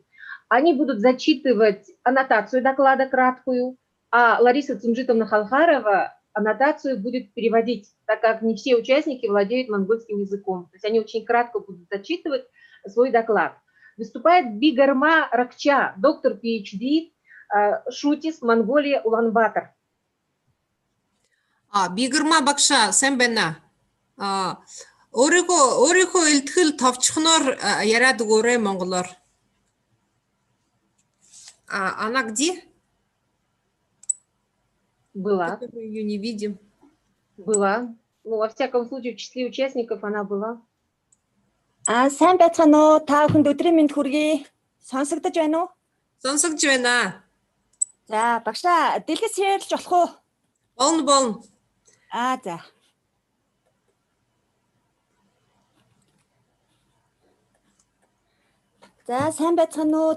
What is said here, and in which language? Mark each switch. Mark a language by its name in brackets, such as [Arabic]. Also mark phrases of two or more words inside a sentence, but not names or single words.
[Russian] Они будут зачитывать аннотацию доклада краткую, а Лариса Цумжитовна Халхарова аннотацию будет переводить, так как не все участники владеют монгольским языком. То есть они очень кратко будут зачитывать свой доклад. Выступает Бигарма Ракча, доктор PhD, шутис, Монголия, Улан-Батор. [Mongolian] Бигарма Бакша, сайн байна. Өөрийнхөө илтгэл товчхоноор яриад өгөөрэй монголоор. [Russian] Она где? Была. Мы ее не видим. Была. Ну, во всяком случае, в числе участников она была. [Mongolian] Сайн байцгаана уу? Та бүхэнд өдрийн мэнд хүргэе. Сонсогдож байна уу? Сонсогдож байна. За, багшаа дэлгэц ярьж болох уу? Болно. За. За, сайн байцгаана уу?